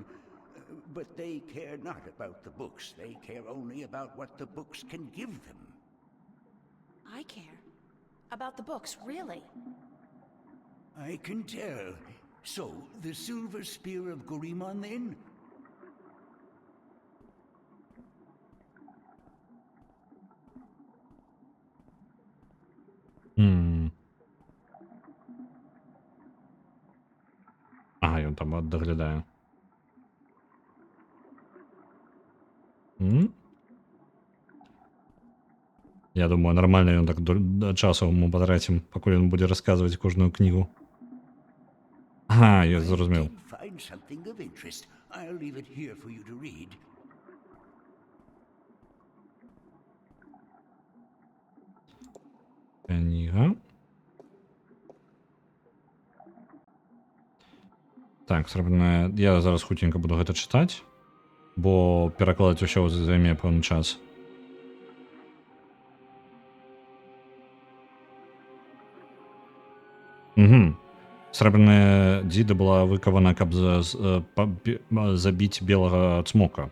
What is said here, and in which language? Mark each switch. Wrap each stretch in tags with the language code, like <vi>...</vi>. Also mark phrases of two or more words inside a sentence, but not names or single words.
<en>But they care not about the books. They care only about what the books can give them. I care. About the books, really. I can tell. So, the Silver Spear of Gorimon, then?</en> <be>Ага, ён там даглядае. Я думаю, нормально ён так часу мы патрацім, пакуль ён будзе расказваць кожную кнігу. Ага, я зразумеў.</be> <en>Find something of interest. I'll leave it here for you to read.</en> <be>Книга. Так, срэбрная... Я зараз хутенька буду гэта чытаць, бо перакладаць усё займе пэўны час. Угу. Срэбраная дзіда была выкавана, каб забіць белага цмока.</be>